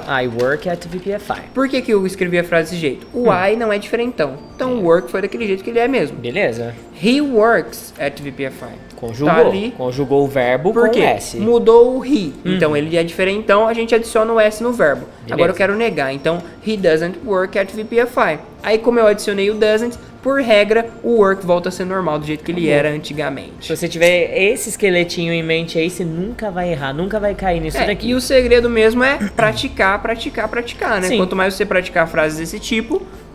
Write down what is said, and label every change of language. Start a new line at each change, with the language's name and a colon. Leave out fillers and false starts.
English: I work at VPFI.
Portuguese: Por que eu escrevi a frase desse jeito? O I não é diferentão. Então o work foi daquele jeito que ele é mesmo. Beleza.
English: He works at VPFI.
Portuguese: Conjugou. Tá ali. Conjugou o verbo com o S. Mudou o he. Então ele é diferentão, a gente adiciona o S no verbo. Beleza. Agora eu quero negar.
English: Então, he doesn't work at VPFI.
Portuguese: Aí, como eu adicionei o doesn't, por regra, o work volta a ser normal, do jeito que ele era antigamente. Se você tiver esse esqueletinho em mente aí, você nunca vai errar, nunca vai cair nisso daqui. E o segredo mesmo é praticar, né? Sim. Quanto mais você praticar frases desse tipo,